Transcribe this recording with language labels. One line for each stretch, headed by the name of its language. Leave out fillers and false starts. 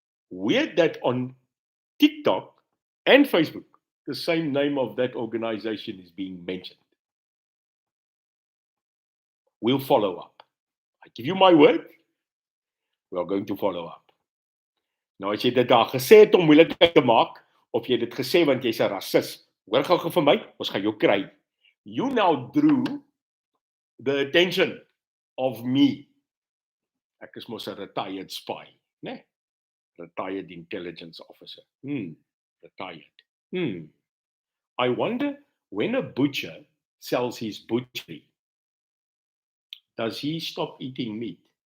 English: Weird that on TikTok and Facebook, the same name of that organization is being mentioned. We'll follow up. I give you my word, we are going to follow up.
Afrikaans: Nou, as jy dit daar gesê het om moeilikheid te maak, of jy dit gesê want jy's 'n rasis, hoor gou vir my, ons gaan jou kry.
English: You now drew the attention of me.
Afrikaans: Ek is mos 'n retired spy, né?
English: Retired intelligence officer. Retired. I wonder, when a butcher sells his butchery, does he stop eating meat?